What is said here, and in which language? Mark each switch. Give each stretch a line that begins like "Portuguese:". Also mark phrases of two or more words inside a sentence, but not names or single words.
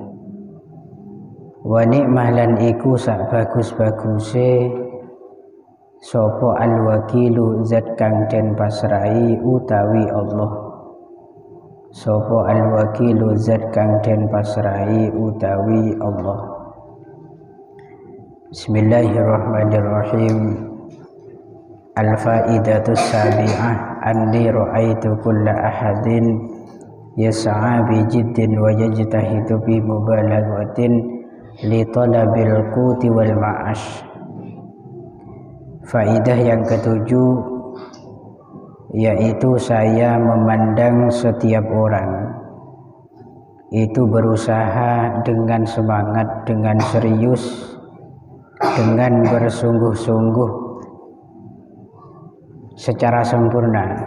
Arabic: ونعمة
Javanese: lan iku sak bagus-baguse sapa al-wakilu zat kang den pasrahi utawi Allah sapa al-wakilu zat kang den pasrahi utawi Allah.
Arabic: بسم الله الرحمن الرحيم. الفائدة السابعة أني رأيت كل أحد يسعى بجد ويجتهد ب مبالغة لطلب القوت والمعاش
Indonesian: Faidah yang ketujuh, yaitu saya memandang setiap orang itu berusaha dengan semangat, dengan serius, dengan bersungguh-sungguh secara sempurna.